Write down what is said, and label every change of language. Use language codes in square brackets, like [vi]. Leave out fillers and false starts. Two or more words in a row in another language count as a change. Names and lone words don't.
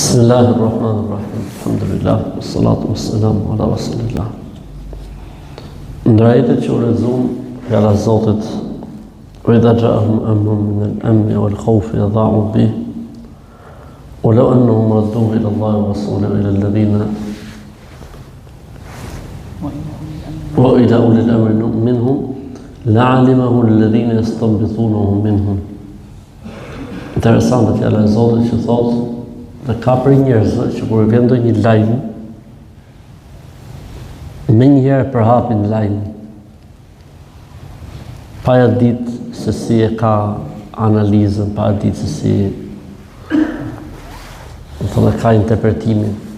[ar] بسم الله الرحمن الرحيم. الحمد لله، والصلاة والسلام على رسول الله. [sq] Ndër ajetet që u lexuam, fjala e Zotit: [ar] "وإذا جاءهم أمر من الأمن والخوف أذاعوا به ولو أنهم ردوه إلى الله ورسوله وإلى الذين وإلى أولي الأمر منهم لعلمه الذين يستنبطونه منهم." [sq] Interesante fjala e Zotit që thotë dhe ka për njerëzve që kur vjen ndonjë lajm, me njëherë përhapin lajmin, pa ja ditë se si e ka analizën, pa ja ditë se si e ka interpretimin.